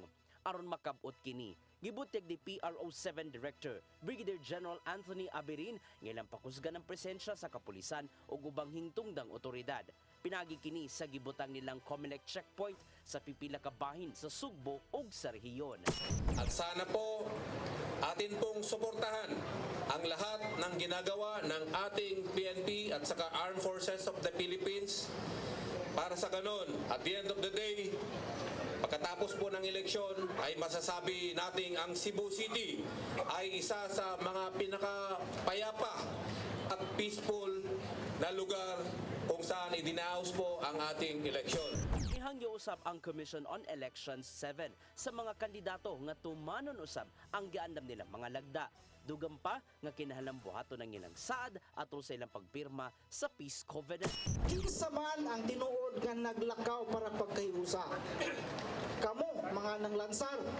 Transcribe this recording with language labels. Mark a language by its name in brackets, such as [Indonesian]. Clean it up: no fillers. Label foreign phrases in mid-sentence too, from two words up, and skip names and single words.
[Cebuano] Aron makabot kini, gibutyag ni PRO7 Director Brigadier General Anthony Aberin nga ilang pakusgan ng presensya sa kapulisan o ubang hingtungdang otoridad. Pinagi kini sa gibutang nilang Comelec checkpoint sa pipila ka bahin sa Sugbo ug sa rehiyon. [Filipino] At sana po atin pong suportahan ang lahat ng ginagawa ng ating PNP at saka Armed Forces of the Philippines para sa ganon, [English] at the end of the day, [Filipino] pagkatapos po ng eleksyon ay masasabi nating ang Cebu City ay isa sa mga pinakapayapa at peaceful na lugar kung saan idinaos po ang ating eleksyon. [Cebuano] Ihangyo usab ang Commission on Elections 7 sa mga kandidato nga tumanon usab ang giandam nila mga lagda. Dugam pa nga kinahanglan buhaton ng ilang saad atol sa ilang pagpirma sa Peace Covenant. Kinsa man ang tinuod nga naglakaw para pagkahiusa. Kamo mga nanglansar.